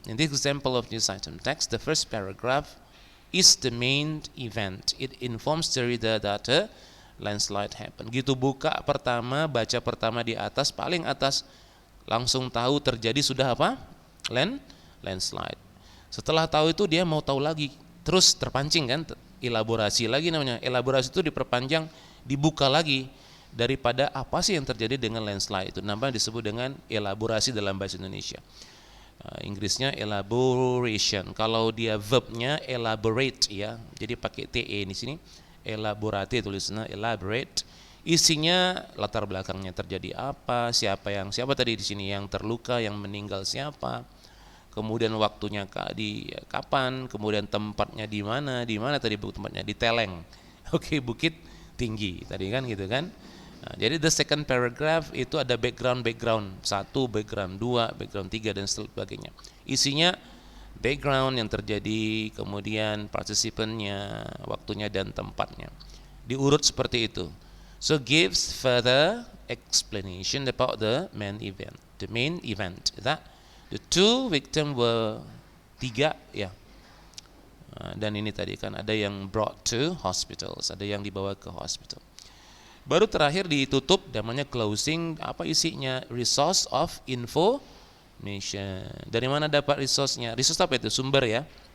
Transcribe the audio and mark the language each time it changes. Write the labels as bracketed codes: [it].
[en] In this example of news item text, the first paragraph is the main event. It informs the reader that a landslide happened. [id] Gitu buka pertama, baca pertama di atas, paling atas, langsung tahu terjadi sudah apa? Landslide. Setelah tahu itu dia mau tahu lagi, terus terpancing kan, elaborasi lagi namanya. Elaborasi itu diperpanjang, dibuka lagi daripada apa sih yang terjadi dengan landslide itu. Namanya disebut dengan elaborasi dalam bahasa Indonesia. Inggrisnya elaboration. Kalau dia verbnya elaborate ya. Jadi pakai te di sini. Elaborate tulisannya elaborate. Isinya latar belakangnya terjadi apa, siapa tadi di sini yang terluka, yang meninggal siapa, kemudian waktunya kapan, kemudian tempatnya di mana tadi tempatnya di Teleng. Oke, Bukit Tinggi tadi kan gitu kan. Nah, jadi [en] the second paragraph [id] itu ada background 1, background 2, background 3 dan sebagainya. Isinya background yang terjadi, kemudian partisipannya, waktunya dan tempatnya. Diurut seperti itu. [en] So gives further explanation about the main event. The main event that the two victims were tiga ya. [id] Dan ini tadi kan ada yang [en] brought to hospitals, [id] ada yang dibawa ke hospital. Baru terakhir ditutup namanya closing, apa isinya? [en] Resource of information. [id] Dari mana dapat resource-nya? Resource apa itu? Sumber ya.